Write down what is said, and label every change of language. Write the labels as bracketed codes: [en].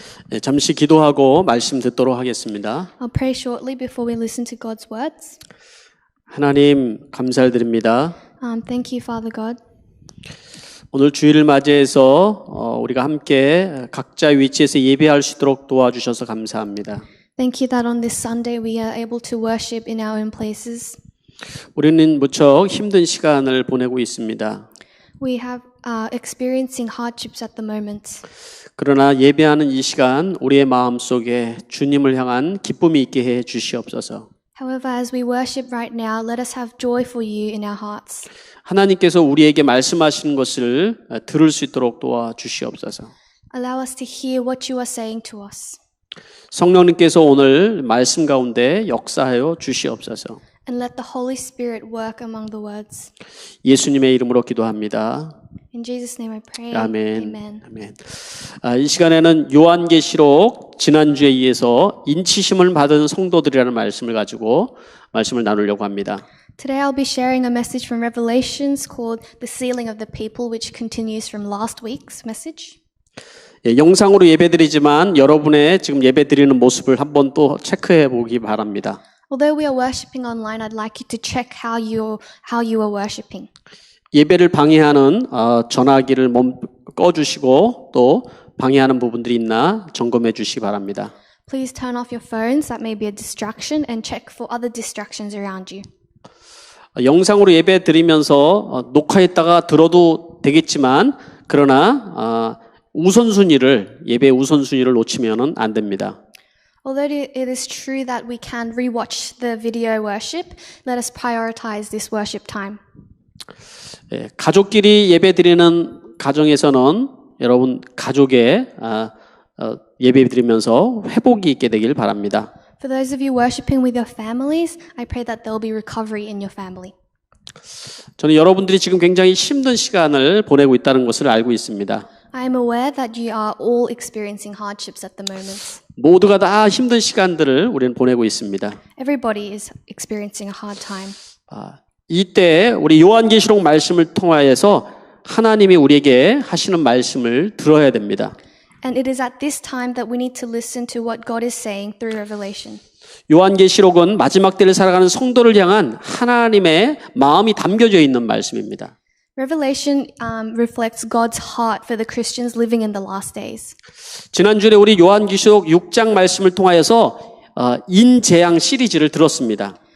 [ko] 네, 잠시 기도하고 말씀 듣도록 하겠습니다. [en] I'll pray shortly before we listen to God's words. [ko] 하나님 감사드립니다. [en] Thank you, Father God. [ko] 오늘 주일을 맞이해서 우리가 함께 각자 위치에서 예배할 수 있도록 도와주셔서 감사합니다. [en] Thank you that on this Sunday we are able to worship in our own places. [ko] 우리는 무척 힘든 시간을 보내고 있습니다. [en] We have experiencing hardships at the moment. [ko] 그러나 예배하는 이 시간 우리의 마음속에 주님을 향한 기쁨이 있게 해 주시옵소서. [en] However, as we worship right now, let us have joy for you in our hearts. [ko] 하나님께서 우리에게 말씀하시는 것을 들을 수 있도록 도와주시옵소서. [en] Allow us to hear what you are saying to us. [ko] 성령님께서 오늘 말씀 가운데 역사하여 주시옵소서. [en] And let the Holy Spirit work among the words. [ko] 예수님의 이름으로 기도합니다. [en] In Jesus' name I pray. [ko] 아멘. [en] Amen. [ko] 아멘. 이 시간에는 요한계시록 지난주에 이어서 인치심을 받은 성도들이라는 말씀을 가지고 말씀을 나누려고 합니다. [en] Today I'll be sharing a message from Revelations called The Sealing of the People, which continues from last week's message. [ko] 영상으로 예배드리지만 여러분의 지금 예배드리는 모습을 한번 또 체크해 보기 바랍니다. [en] Although we are worshiping online, I'd like you to check how you are worshiping. [ko] 예배를 방해하는 전화기를 꺼주시고 또 방해하는 부분들이 있나 점검해 주시기 바랍니다. [en] Please turn off your phones. That may be a distraction, and check for other distractions around you. [ko] 영상으로 예배 드리면서 녹화했다가 들어도 되겠지만 그러나 예배 우선순위를 놓치면은 안 됩니다. [en] Although it is true that we can rewatch the video worship, let us prioritize this worship time. [ko] 가족끼리 예배 드리는 가정에서는 여러분 가족의 예배 드리면서 회복이 있게 되길 바랍니다. [en] For those of you worshiping with your families, I pray that there will be recovery in your family. [ko] 저는 여러분들이 지금 굉장히 힘든 시간을 보내고 있다는 것을 알고 있습니다. [en] I am aware that you are all experiencing hardships at the moment. [ko] 모두가 다 힘든 시간들을 우리는 보내고 있습니다. [en] Everybody is experiencing a hard time. [ko] 이때 우리 요한계시록 말씀을 통하여서 하나님이 우리에게 하시는 말씀을 들어야 됩니다. [en] And it is at this time that we need to listen to what God is saying through Revelation. [ko] 요한계시록은 마지막 때를 살아가는 성도를 향한 하나님의 마음이 담겨져 있는 말씀입니다. [en] Revelation reflects God's heart for the Christians living in the last days. [ko] 지난주에 우리 요한계시록 6장 말씀을 통하여서 인재앙 시리즈를 들었습니다.